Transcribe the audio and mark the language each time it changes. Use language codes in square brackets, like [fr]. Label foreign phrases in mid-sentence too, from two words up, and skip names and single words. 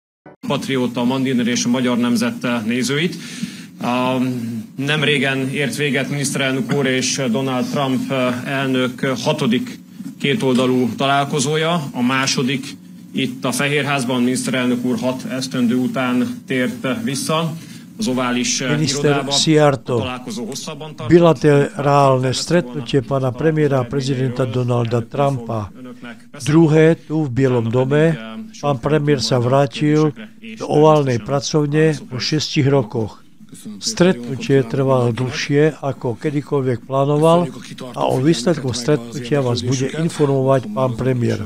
[hu] Patrióta, Mandiner és a Magyar Nemzet nézőit. Nem régen ért véget miniszterelnök úr és Donald Trump elnök 6. kétoldalú találkozója, a második itt a Fehérházban. Miniszterelnök úr 6 esztendő után tért vissza az ovális irodába. Találkozó hosszabban tartott. [sk] Bilaterálne stretnutie pána premiéra a prezidenta Donalda Trumpa. Druhé tu v Bielom dome. Pán premiér sa vrátil do oválnej pracovne po 6 rokoch. Stretnutie trvalo dlhšie, ako kedykoľvek plánoval, a o výsledkoch stretnutia vás bude informovať pán premiér.